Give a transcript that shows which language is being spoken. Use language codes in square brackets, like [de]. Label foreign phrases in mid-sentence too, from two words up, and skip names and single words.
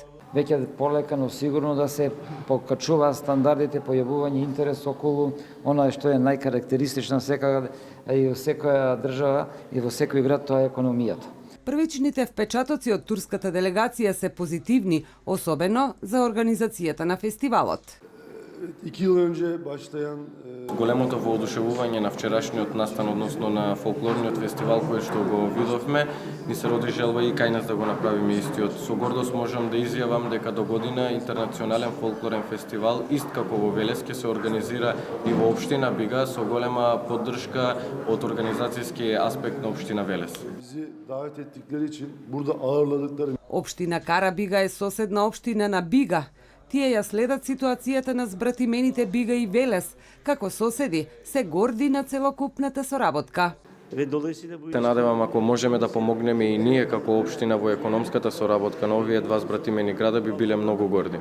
[mk] Веќе полека, но сигурно да се покачува стандардите, појавување интерес околу она што е најкарактеристично и во секоја држава и во секој град, тоа е економијата. Првичните впечатоци од турската делегација се позитивни, особено за организацијата на фестивалот. [tr] 2 yıl önce başlayan [mk] Големото воодушевување на вчерашниот настан, односно на фолклорниот фестивал кој што го видовме, ни се роди желба и кај нас да го направиме истиот. Со гордост можам да изјавам дека до година интернационален фолклорен фестивал, ист како во Велес, ќе се организира и во општина Бига со голема поддршка од организацијски аспект на општина Велес. [tr] bizi davet ettikleri için burada ağırladıkları [mk] Општина Карабига е соседна општина на Бига. Тие ја следат ситуацијата на збратимените Бига и Велес, како соседи, се горди на целокупната соработка. Се надевам ако можеме да помогнеме и ние како општина во економската соработка на овие два збратимени града би биле многу горди.